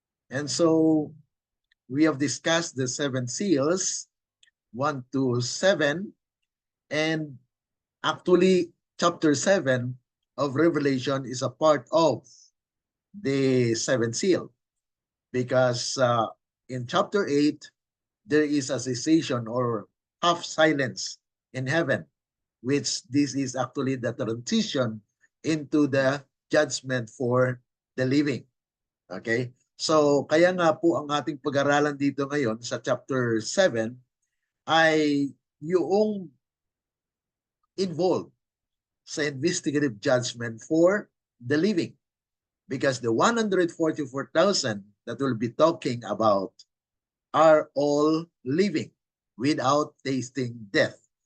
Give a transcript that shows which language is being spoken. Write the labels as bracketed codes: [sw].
[en] And so we have discussed the seven seals, 1 to 7, and actually chapter 7 of Revelation is a part of the seventh seal, because in chapter 8, there is a cessation or half silence in heaven, which this is actually the transition into the judgment for the living. Okay? [tl] So, kaya nga po ang ating pag-aralan dito ngayon sa chapter 7 ay yung involved sa [en] investigative judgment for the living. Because the 144,000 that we'll be talking about are all living without tasting death.